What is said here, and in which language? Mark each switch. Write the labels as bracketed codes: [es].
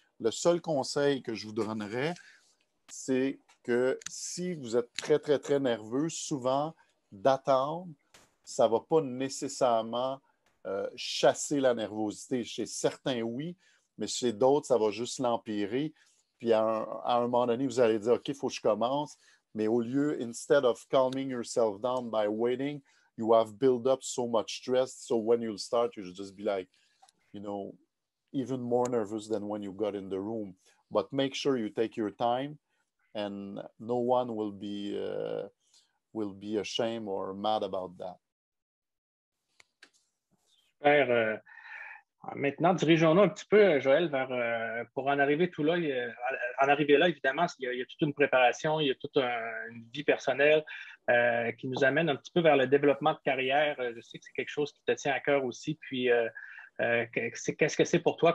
[fr] Le seul conseil que je vous donnerais, c'est que si vous êtes très, très, très nerveux, souvent, d'attendre, ça ne va pas nécessairement chasser la nervosité. Chez certains, oui, mais chez d'autres, ça va juste l'empirer. Puis à un moment donné, vous allez dire, OK, il faut que je commence. Mais au lieu, [en] instead of calming yourself down by waiting, you have built up so much stress. So when you'll start, you'll just be like, you know, even more nervous than when you got in the room. But make sure you take your time, and no one will be ashamed or mad about that. [fr] Super. Maintenant, dirigeons-nous un petit peu, Joël, pour en arriver tout là. En arriver là, évidemment, il y a toute une préparation, il y a toute une vie personnelle qui nous amène un petit peu vers le développement de carrière. Je sais que c'est quelque chose qui te tient à cœur aussi. Puis, qu'est-ce que c'est pour toi?